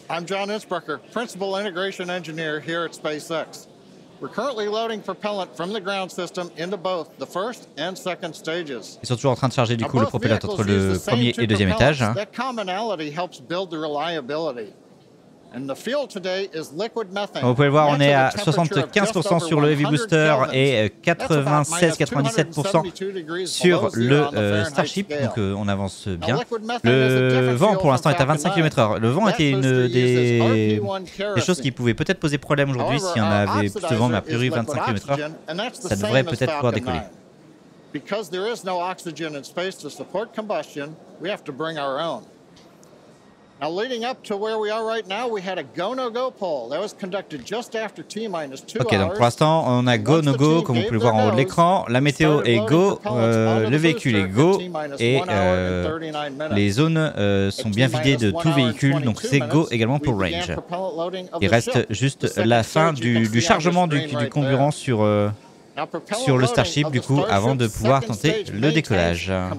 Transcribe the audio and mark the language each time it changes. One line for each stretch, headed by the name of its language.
English: I'm John Innsbrucker, Principal Integration Engineer here at SPACEX. We're currently loading propellant from the ground system into both the first and second stages.
French: Ils sont toujours en train de charger du coup le propellant entre le premier et deuxième étage.
English: That commonality helps build the reliability. And the fuel today is liquid methane.
French: Vous pouvez le voir, on est à 75% sur le Heavy Booster et 96-97% sur le Starship, donc on avance bien. Le vent pour l'instant est à 25 km/h. Le vent était une des choses qui pouvaient peut-être poser problème aujourd'hui si on avait plus de vent, mais a priori 25 km/h, ça devrait peut-être pouvoir décoller.
English: Because there is no oxygen in space to support combustion, we have to bring our own. Now, leading up to where we are right now, we had a go-no-go poll. That was conducted just after T-minus 2 hours.
French: Ok, donc pour l'instant, on a go-no-go, comme vous pouvez le voir en haut de l'écran. La météo est go, le véhicule est go, et les zones sont bien vidées de tout véhicule, donc c'est go également pour range. Il reste juste la fin du chargement du carburant sur le Starship, du coup, avant de pouvoir tenter le décollage.